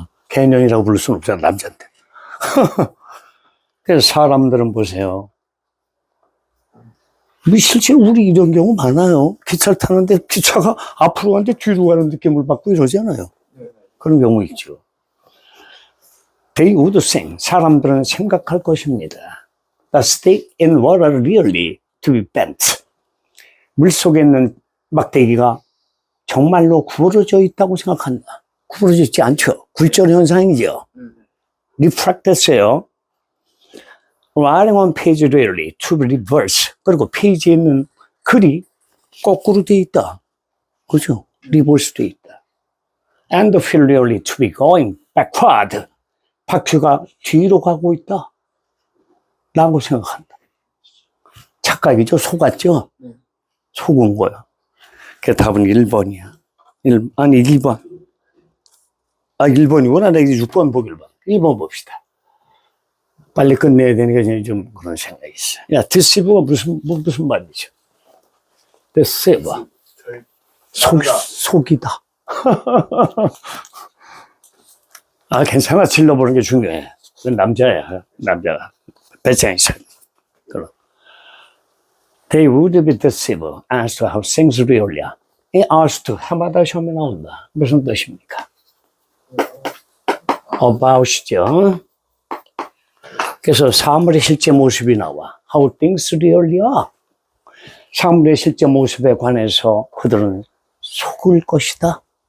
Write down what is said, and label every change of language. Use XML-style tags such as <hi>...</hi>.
<ko>개년이라고 부를 수는 없잖아. 남자인데. 그래서 사람들은 보세요. 실제로 우리 이런 경우 많아요. 기차를 타는데 기차가 앞으로 가는데 뒤로 가는 느낌을 받고 이러잖아요. 그런 경우 있죠.</ko> <en>They would think,</en> <ko>사람들은 생각할 것입니다.</ko> <en>The stick in water really to be bent.</en> <ko>물속에 있는 막대기가 정말로 구부러져 있다고 생각한다. 구부러져 있지 않죠. 굴절 현상이죠. 리프랙트했어요.</ko> <en>Writing on page really to be reverse.</en> <ko>그리고 페이지에 있는 글이 거꾸로 돼 있다. 그죠? 리버스도 있다.</ko> <en>And feel really to be going backward.</en> <ko>바퀴가 뒤로 가고 있다. 라고 생각한다. 착각이죠? 속았죠? 속은 거야. 그 답은 1번이야. 1번. 1번이구나. 내가 6번 보길 봐. 1번 봅시다. 빨리 끝내야 되니까 좀 그런 생각이 있어. 야, deceive가 무슨 말이죠? deceive. 속이다. 괜찮아. 질러보는 게 중요해. 그건 남자야. 남자가. 배짱이 차.</ko> <en>They would be deceived as to how things really are.</en> <ko>이 as to, 해마다 시험에 나온다. 무슨 뜻입니까? about이죠. 그래서 사물의 실제 모습이 나와.</ko> <en>How things really are.</en> <ko>사물의 실제 모습에 관해서 그들은 속을 것이다.</ko>